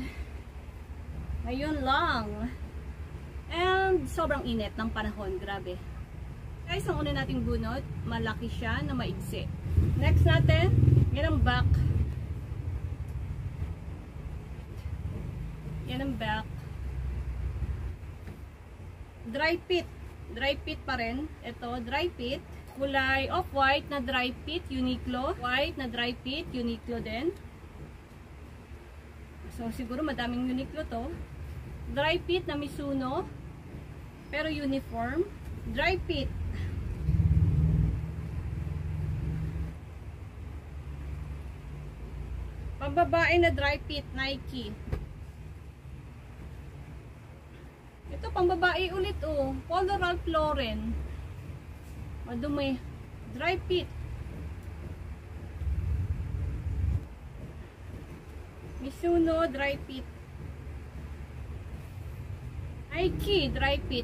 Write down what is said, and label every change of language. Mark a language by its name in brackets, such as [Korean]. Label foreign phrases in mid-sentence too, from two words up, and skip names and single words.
[Filipino] Ngayon lang. And sobrang init ng panahon, grabe. Guys, ang una nating bunot, malaki siya na maigsi. Next natin, yan ang back. Yan ang back. [English] Dry fit. Dry fit [Filipino] pa rin. Ito, [English] dry fit. [Filipino] Kulay off-white na [English] dry fit, [Filipino] Uniqlo. [English] White na dry fit, [Filipino] Uniqlo din. So, siguro madaming Uniqlo to. [English] Dry fit [Filipino] na Mizuno. Pero uniform. [English] Dry fit. [Filipino] Pambabae na [English] dry fit, [Filipino] Nike. Ito pambabae ulit oh. Polo Ralph Lauren. Madumi. [English] Dry fit. Mizuno dry fit. Nike dry fit.